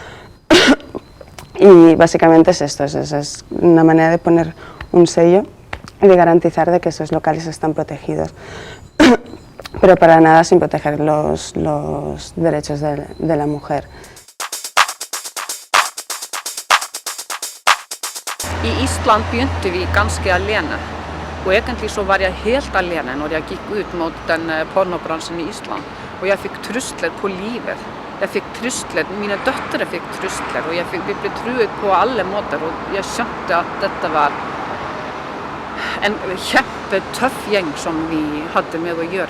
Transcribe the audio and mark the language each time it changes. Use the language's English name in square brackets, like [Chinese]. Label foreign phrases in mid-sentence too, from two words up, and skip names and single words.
[Spanish] Y básicamente es esto, es una manera de poner un sello y de garantizar de que esos locales están protegidos, pero para nada sin proteger los derechos de la mujer. [Norwegian] Í Ísland begynte vi ganske alene, og egentlig så var jeg helt alene når jeg gikk ut mot den pornobranschen i Ísland, og jeg fikk trusler på livet. Jeg fikk trusler, mine døtre fikk trusler, og vi ble truet på alle måter, og jeg skjønte at dette var en kjempetøff gjeng som vi hadde med å gjøre.